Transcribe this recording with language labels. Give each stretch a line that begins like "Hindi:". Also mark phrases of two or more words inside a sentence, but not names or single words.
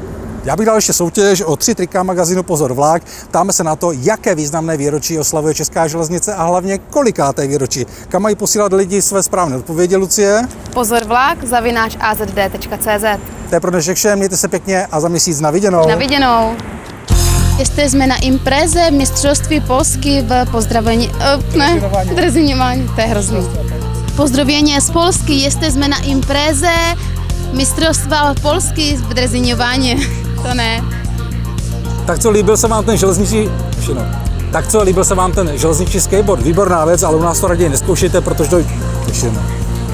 Czech: Já bych dal ještě soutěž o 3 trika magazínu Pozor vlak. Ptáme se na to, jaké významné výročí oslavuje Česká železnice a hlavně kolikáté výročí. Kam mají posílat lidi své správné odpovědi, Lucie? pozorvlak@azd.cz. To je pro dnešek vše, mějte se pěkně a za měsíc na viděnou. Na viděnou.
Polish: Jesteśmy na imprezie Mistrzoství Polski
Czech: v pozdravení... Dreziňování, to je hrozný. Pozdrovění z Polski,
Polish: jesteśmy na imprezie
Czech: Mistrovstva Polski v Dreziňování. To ne. Tak co, líbil se vám ten železniční... Tak co, líbil se vám ten železniční skateboard? Výborná věc, ale u nás to raději neskoušejte, protože to...